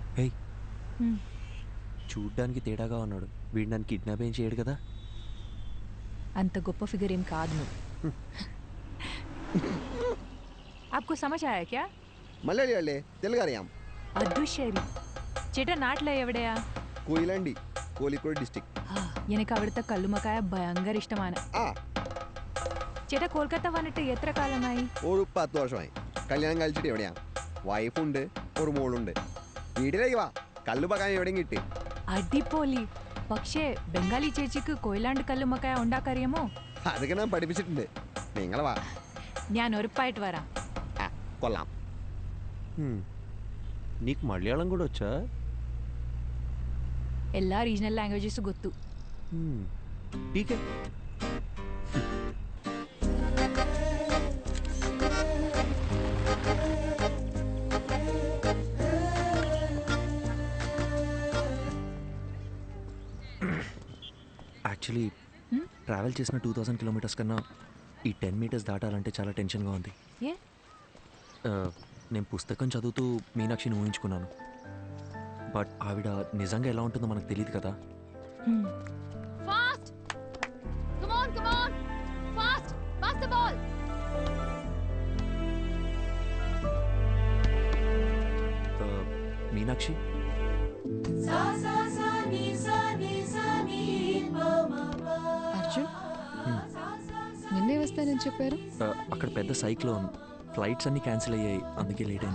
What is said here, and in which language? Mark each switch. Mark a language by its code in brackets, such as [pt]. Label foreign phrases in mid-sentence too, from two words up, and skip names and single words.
[te] హే, చూడ్డానికి తేడాగా ఉన్నాడు. వీడు నన్ను కిడ్నాప్ ఏం చేయడు కదా? అంత గొప్ప ఫిగర్ ఏం కాదు నువ్వు. [hi] आपको समझ आया क्या? [ml] മലയാളിയല്ലേ തെലുങ്കറിയാം. അതുശരി. ചേട്ടാ നാട്ടിലെ എവിടെയാ? കൊയിലാണ്ടി, കോഴിക്കോട് ഡിസ്ട്രിക്ട്. എനിക്ക് അവിടുത്തെ കല്ലുമക്കായ ഭയങ്കര ഇഷ്ടമാണ്. ആ, ചേട്ടാ കൊൽക്കത്ത വന്നിട്ട് എത്ര കാലമായി? ഒരു 10 വർഷമായി. കല്യാണം കഴിച്ചിട്ട് എവിടെയാ? വൈഫുണ്ട്, ഒരു മോളുണ്ട്. വീട്ടിലേക്ക് വാ, കല്ലുമക്കായ എവിടെയും കിട്ടി. അടിപൊളി. പക്ഷേ ബംഗാളി ചേച്ചിക്ക് കൊയിലാണ്ട് കല്ലുമക്കായ ഉണ്ടാക്കറിയാമോ? അതൊക്കെ ഞാൻ പഠിപ്പിച്ചിട്ടുണ്ട്. നിങ്ങൾ വാ. ഞാൻ ഉറപ്പായിട്ട് വരാം. കൊള്ളാം. [te] నీకు మలయాళం కూడా వచ్చా? [ml] എല്ലാ [en] regional languages [ml] ಗೊತ್ತು. [te] ఠీకే. [en] actually travel [te] చేసిన 2000 కిలోమీటర్స్ కన్నా ఈ 10 మీటర్స్ దాటాలంటే చాలా టెన్షన్గా ఉంది. ఏ? నేను పుస్తకం చదువుతూ మీనాక్షిని ఊహించుకున్నాను. బట్ ఆవిడ నిజంగా ఎలా ఉంటుందో మనకు తెలియదు కదా. [en] Fast! Come on, come on! Fast! Pass the ball! [te] మీనాక్షి, అర్జున్ నిన్నే వస్తానని చెప్పారు. అక్కడ పెద్ద [en] cyclone, flights [te] అన్నీ క్యాన్సిల్ అయ్యాయి, అందుకే లేట్ అయింది.